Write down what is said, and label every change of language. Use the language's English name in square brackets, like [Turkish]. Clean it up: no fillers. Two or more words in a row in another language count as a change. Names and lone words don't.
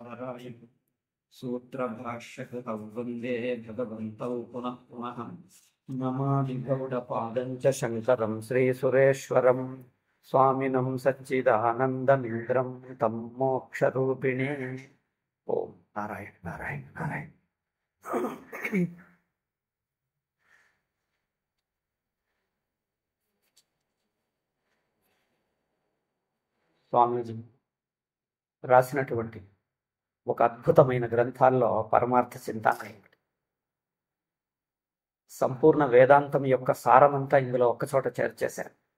[Sanskrit] नारायण सूत्रभाष्यकृतौ वन्दे भगवन्तौ पुनः पुनः नमामि गौडपादं च शङ्करं श्रीसुरेश्वरं स्वामिनं सच्चिदानन्दमिन्द्रं तं मोक्षरूपिणे। ओम नारायण नारायण नारायण। [Telugu] స్వామీజీ రాసినటువంటి ఒక అద్భుతమైన గ్రంథాల్లో పరమార్థ చింతామణి, సంపూర్ణ వేదాంతం యొక్క సారమంతా ఇందులో ఒక్కచోట చేర్చేశారు.